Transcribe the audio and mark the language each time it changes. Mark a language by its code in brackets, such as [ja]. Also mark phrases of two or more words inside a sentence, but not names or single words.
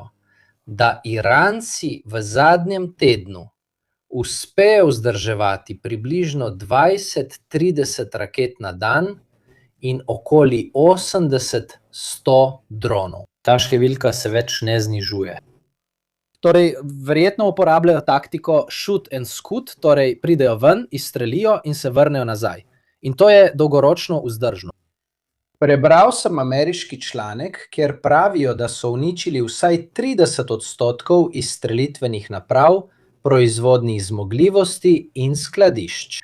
[sl] da Iranci v zadnjem tednu uspejo vzdrževati približno 20-30 raket na dan in okoli 80-100 dronov. Ta številka se več ne znižuje. Torej, verjetno uporabljajo taktiko [en] shoot and scoot, [sl] torej pridejo ven, izstrelijo in se vrnejo nazaj. In to je dolgoročno vzdržno. Prebral sem ameriški članek, kjer pravijo, da so uničili vsaj 30% izstrelitvenih naprav, proizvodnih zmogljivosti in skladišč.